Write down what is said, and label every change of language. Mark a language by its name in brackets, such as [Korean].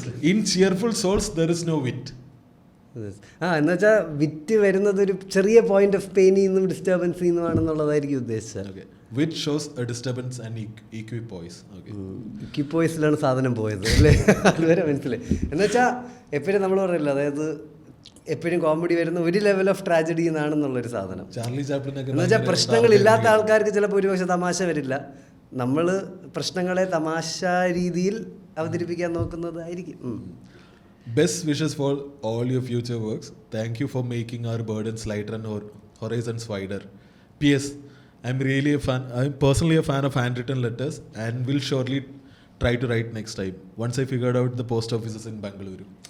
[English] In cheerful souls there is no wit. [Malayalam] എന്നുവെച്ചാൽ വിറ്റ് വരുന്നത് ഒരു ചെറിയ [English] point of പെയിനിൽ [Malayalam] നിന്നും ഡിസ്റ്റർബൻസിൽ നിന്നുമാണെന്നുള്ളതായിരിക്കും ഉദ്ദേശിച്ചത്. [English] Which shows a disturbance and equipoise. [Malayalam] ഇക്വിപ്പോയിസിലാണ് സാധനം പോയത് അല്ലേ? അതുവരെ മനസ്സിലായി. എന്നുവെച്ചാൽ എപ്പോഴും നമ്മൾ പറയില്ല, അതായത് എപ്പോഴും കോമഡി വരുന്ന ഒരു [English] level of tragedy [Malayalam] എന്നാണെന്നുള്ളൊരു സാധനം. എന്നുവെച്ചാൽ പ്രശ്നങ്ങളില്ലാത്ത ആൾക്കാർക്ക് ചിലപ്പോൾ ഒരുപക്ഷെ തമാശ വരില്ല. നമ്മൾ പ്രശ്നങ്ങളെ തമാശ രീതിയിൽ അവതരിപ്പിക്കാൻ നോക്കുന്നതായിരിക്കും. [English] Best wishes for all your future works. Thank you for making our burdens lighter and our horizons wider. P.S. I'm personally a fan of handwritten letters and will surely try to write next time once I figured out the post offices in Bangalore.